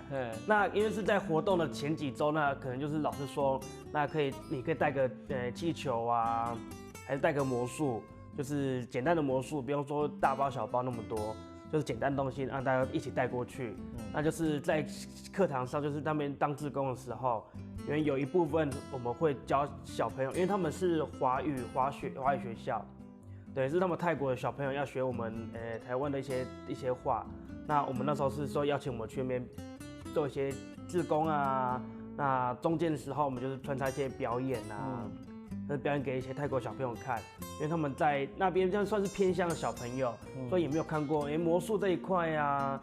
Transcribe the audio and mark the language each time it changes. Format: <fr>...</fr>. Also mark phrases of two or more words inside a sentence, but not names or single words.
<zh>那因為是在活動的前幾週，那可能就是老師說，那你可以帶個氣球啊，還是帶個魔術，就是簡單的魔術，不用說大包小包那麼多，就是簡單的東西讓大家一起帶過去。那就是在課堂上，就是他們當志工的時候，因為有一部分我們會教小朋友，因為他們是華語學校。对，是他们泰国的小朋友要学我们台湾的一些话。那我们那时候是说邀请我们去那边做一些志工啊。那中间的时候，我们就是穿插一些表演啊，表演给一些泰国小朋友看，因为他们在那边这样算是偏向的小朋友，所以也没有看过魔术这一块啊。</zh>